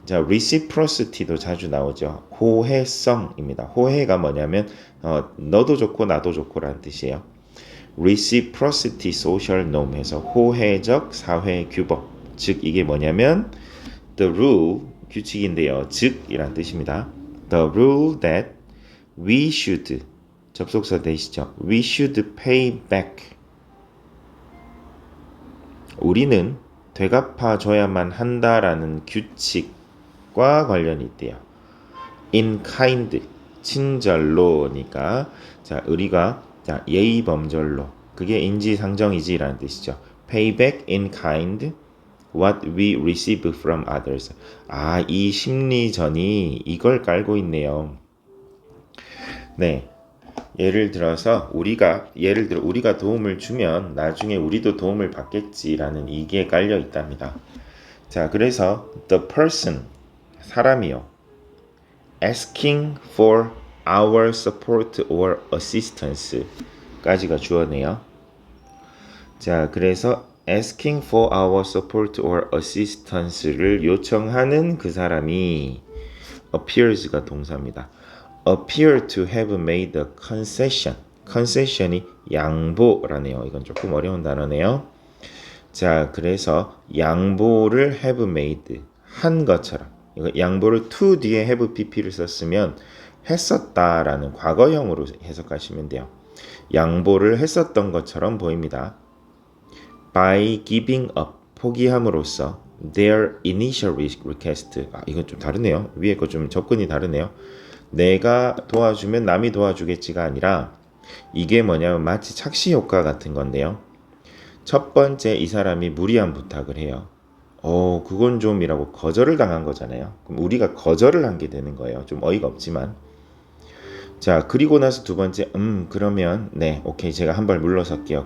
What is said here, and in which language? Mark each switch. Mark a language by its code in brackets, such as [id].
[ko] 자, reciprocity도 자주 나오죠. 호혜성입니다. 호혜가 뭐냐면 너도 좋고 나도 좋고라는 뜻이에요. [en] reciprocity social norm [ko] 해서 호혜적 사회 규범. 즉 이게 뭐냐면 [en] the rule, [ko] 규칙인데요. 즉이란 뜻입니다. [en] The rule that we should, [ko] 접속사 되시죠. [en] We should pay back. [ko] 우리는 되갚아줘야만 한다라는 규칙과 관련이 있대요. [en] In kind, [ko] 친절로니까 자, 우리가 자, 예의범절로, 그게 인지상정이지라는 뜻이죠. [en] Pay back in kind what we receive from others. [ko] 아, 이 심리전이 이걸 깔고 있네요. 네. 예를 들어 우리가 도움을 주면 나중에 우리도 도움을 받겠지라는 이게 깔려 있답니다. 자, 그래서 [en] the person, [ko] 사람이요, [en] asking for our support or assistance [ko] 까지가 주어네요. 자, 그래서 [en] asking for our support or assistance [ko] 를 요청하는 그 사람이 appears가 동사입니다. [en] appear to have made a concession. [ko] concession이 양보라네요. 이건 조금 어려운 단어네요. 자, 그래서 양보를 [en] have made, [ko] 한 것처럼. 이거 양보를 to 뒤에 have pp를 썼으면 했었다라는 과거형으로 해석하시면 돼요. 양보를 했었던 것처럼 보입니다. [en] by giving up, [ko] 포기함으로써 [en] their initial request. [ko] 아, 이건 좀 다르네요. 위에 거 좀 접근이 다르네요. 내가 도와주면 남이 도와주겠지가 아니라 이게 뭐냐면 마치 착시 효과 같은 건데요. 첫 번째 이 사람이 무리한 부탁을 해요. 그건 좀이라고 거절을 당한 거잖아요. 그럼 우리가 거절을 한 게 되는 거예요. 좀 어이가 없지만. 자, 그리고 나서 두 번째, 그러면 네, 오케이, 제가 한 발 물러설게요.